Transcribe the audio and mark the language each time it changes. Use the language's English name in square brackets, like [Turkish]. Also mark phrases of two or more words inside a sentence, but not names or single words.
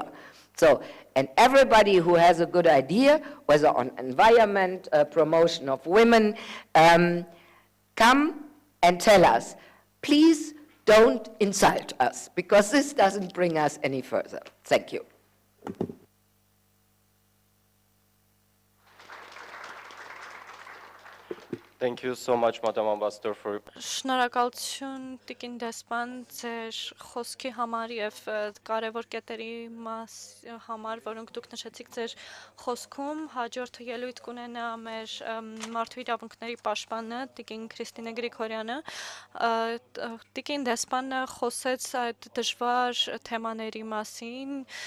[English] So, and everybody who has a good idea, whether on environment, promotion of women, come and tell us, please don't insult us, because this doesn't bring us any further. Thank you. Thank you so much, Madam Ambassador, for... [Armenian] Շնորհակալություն Տիկին դեսպան ձեր խոսքի համար եւ կարեւոր կետերի համար, որոնք դուք նշեցիք ձեր խոսքում։ Հաջորդը ելույթ կունենա մեր մարդու իրավունքների պաշտպանը Տիկին Քրիստինե Գրիգորյանը։ Տիկին դեսպանը խոսեց այդ դժվար թեմաների մասին,